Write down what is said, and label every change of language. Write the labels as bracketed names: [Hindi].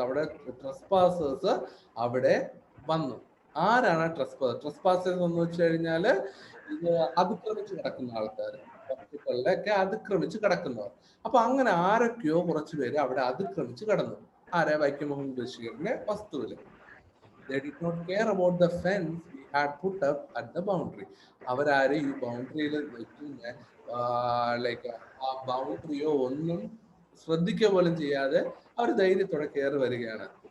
[Malayalam] അവിടെ ട്രസ്പാസേഴ്സ് അവിടെ വന്നു. ആരാണ് ട്രസ്പാസേഴ്സ് എന്ന് വെച്ച് കഴിഞ്ഞാല് ഇത് അതിക്രമിച്ച് കിടക്കുന്ന ആൾക്കാർ, വസ്തുക്കളിലൊക്കെ അതിക്രമിച്ച് കിടക്കുന്നവർ. അപ്പൊ അങ്ങനെ ആരൊക്കെയോ കുറച്ചു പേര് അവിടെ അതിക്രമിച്ച് കിടന്നു. ആരെ? വൈക്കം മുഹമ്മദ് ബഷീറിന്റെ വസ്തുവില്. [English] They did not care about the fence we had put up at the boundary. [Malayalam] അവരാര് ഈ ബൗണ്ടറിയിൽ വെക്കുന്ന ലൈക്ക് ആ ബൗണ്ടറിയോ ഒന്നും ശ്രദ്ധിക്കുക പോലും ചെയ്യാതെ അവർ ധൈര്യത്തോടെ കയറി വരികയാണ്.